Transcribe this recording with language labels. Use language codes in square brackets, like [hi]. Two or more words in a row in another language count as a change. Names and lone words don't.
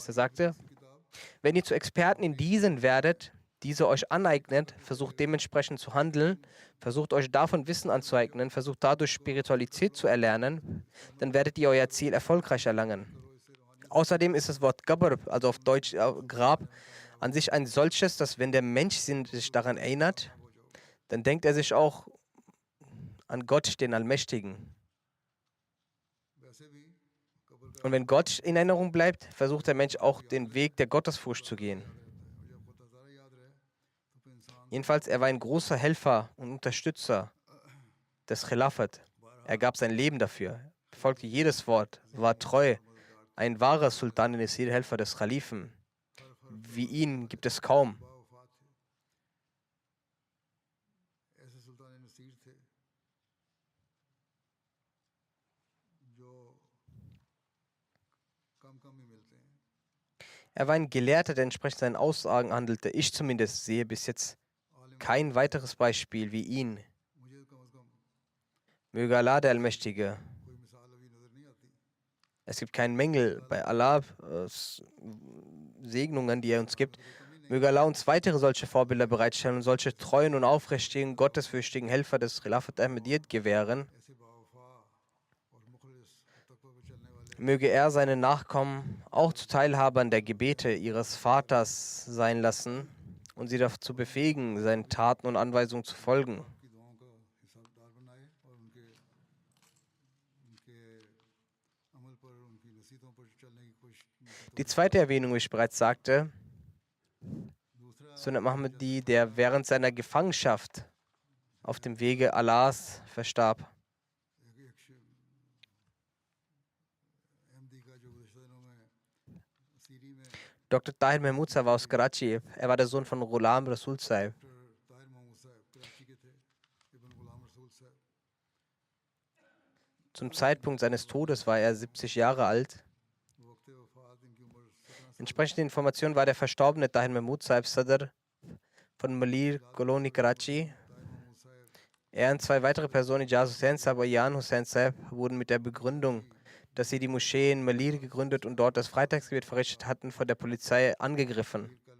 [de] Er sagte, wenn ihr zu Experten in diesen werdet, diese euch aneignet, versucht dementsprechend zu handeln, versucht euch davon Wissen anzueignen, versucht dadurch Spiritualität zu erlernen, dann werdet ihr euer Ziel erfolgreich erlangen. Außerdem ist das Wort Qabr, also auf Deutsch Grab, an sich ein solches, dass wenn der Mensch sich daran erinnert, dann denkt er sich auch an Gott, den Allmächtigen. [ur] ویسے بھی قبر کا [de] Und wenn Gott in Erinnerung bleibt, versucht der Mensch auch den Weg der Gottesfurcht zu gehen. [ur] اور جب خدا تعالیٰ یاد رہے تو پھر انسان [de] Jedenfalls, er war ein großer Helfer und Unterstützer des Khilafat. Er gab sein Leben dafür, befolgte jedes Wort, war treu, ein wahrer [ur] سلطان نصیر, [de] Helfer des Khalifen. Wie ihn gibt es kaum. [ur] باوفات تھے ایسے سلطان نصیر تھے جو کم کم ہی ملتے ہیں [de] Er war ein Gelehrter, der entsprechend seinen Aussagen handelte. Ich zumindest sehe bis jetzt kein weiteres Beispiel wie ihn. [ur] مجھے کم سے کم [de] Möge Allah, der Allmächtige. [ur] کوئی مثال ابھی نظر نہیں آتی [de] Es gibt keinen Mängel bei Allah, Segnungen, die er uns gibt. Möge Allah uns weitere solche Vorbilder bereitstellen und solche treuen und aufrichtigen, gottesfürchtigen Helfer des Khilafat Ahmadiyyat gewähren. [ur] ایسے باوفا اور مخلص تقویٰ پر چلنے والے [de] Möge er seine Nachkommen auch zu Teilhabern der Gebete ihres Vaters sein lassen und sie dazu befähigen, seinen Taten und Anweisungen zu folgen. [ur] کی دعاؤں کا حصہ دار بنائے اور ان کے ان کے عمل پر ان کی نصیحتوں پر چلنے کی کوشش [de] Die zweite Erwähnung, wie ich bereits sagte, [ur] دوسرا [de] Sunnat Muhammadi, der während seiner Gefangenschaft auf dem Wege Allahs verstarb. [ur] احمدی کا جو گزشتہ دنوں میں سیری میں [de] Dr. Tahir Mahmud Sahib war aus Karachi. Er war der Sohn von Ghulam Rasul Sahib. [ur] طاہر محمود صاحب کراچی کے تھے ابن غلام رسول صاحب [de] Zum Zeitpunkt seines Todes war er 70 Jahre alt. [ur] وقت وفات ان کی عمر 17 [de] Entsprechend den Informationen war der verstorbene Tahir Mahmud Sahib Sadr von Malir Koloni Karachi. Er und zwei weitere Personen, Ijaz Hussain Sahib und Jan Hussain Sahib, wurden mit der Begründung, dass sie die Moschee in Malir gegründet und dort das Freitagsgebet verrichtet hatten, von der Polizei angegriffen.